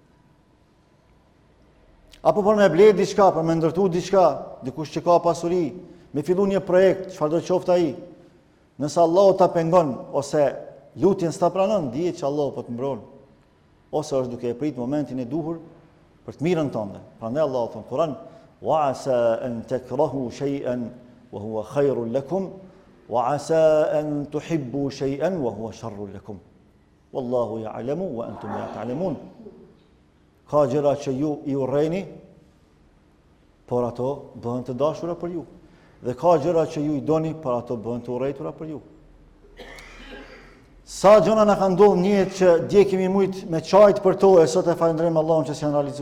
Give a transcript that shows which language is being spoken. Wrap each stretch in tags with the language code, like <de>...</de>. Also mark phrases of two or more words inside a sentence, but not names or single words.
<sq>Apo për me blerë diçka, për me ndërtu diçka, dikush që ka pasuri, me fillu një projekt, çfarëdo qoftë ai. Nëse Allahu ta pengon ose lutjen s'ta pranon, dije që Allahu po të mbron. Ose është duke e prit momentin e duhur për të mirën tënde. Prandaj Allahu thon Kur'an:</sq> <ar>"وعسى أن تكرهوا شيئا وهو خير لكم وعسى أن تحبوا شيئا وهو شر لكم. والله يعلم وأنتم لا تعلمون."</ar> <sq>Ka gjëra që ju i urrejni, por ato bëhen të dashura për ju. Dhe ka gjëra që ju i doni, por ato bëhen të urrejtura për ju. Sa gjëra na kanë ndodhur një jetë që dje kemi mujt me çajt për to, e sot e falenderojmë Allahun që s'janë realizuar.</sq>